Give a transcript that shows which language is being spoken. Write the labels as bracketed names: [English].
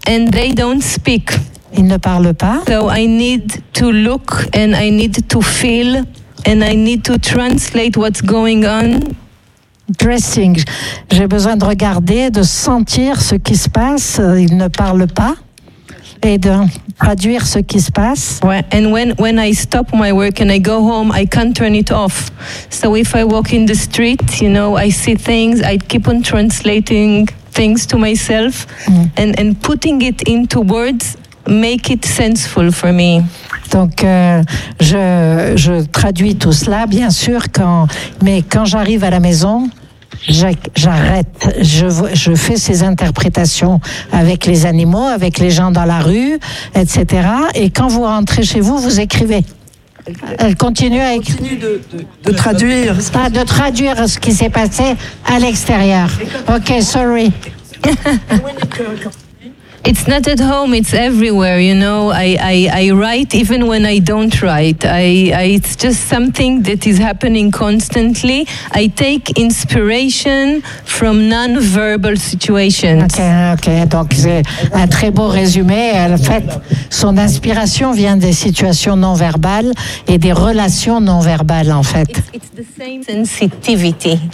[English] And they don't speak. [French] Ils ne parlent pas. [English] So I need to look and I need to feel and I need to translate what's going on. Dressing. [French] J'ai besoin de regarder, de sentir ce qui se passe. Ils ne parlent pas. Et de traduire ce qui se passe. Ouais. [English] And when I stop my work and I go home, I can't turn it off. So if I walk in the street, you know, I see things, I keep on translating things to myself and putting it into words make it sensible for me. [French] Donc je traduis tout cela bien sûr quand j'arrive à la maison, j'arrête, je fais ces interprétations avec les animaux, avec les gens dans la rue, etc. Et quand vous rentrez chez vous, vous écrivez. Elle continue à écrire. De traduire. Ah, de traduire ce qui s'est passé à l'extérieur. [English] Ok, sorry. It's not at home, it's everywhere, you know. I write even when I don't write. I it's just something that is happening constantly. I take inspiration from non-verbal situations. Okay. [French] Donc c'est un très beau résumé. En fait, son inspiration vient des situations non-verbales et des relations non-verbales, en fait. [English] It's the same sensitivity.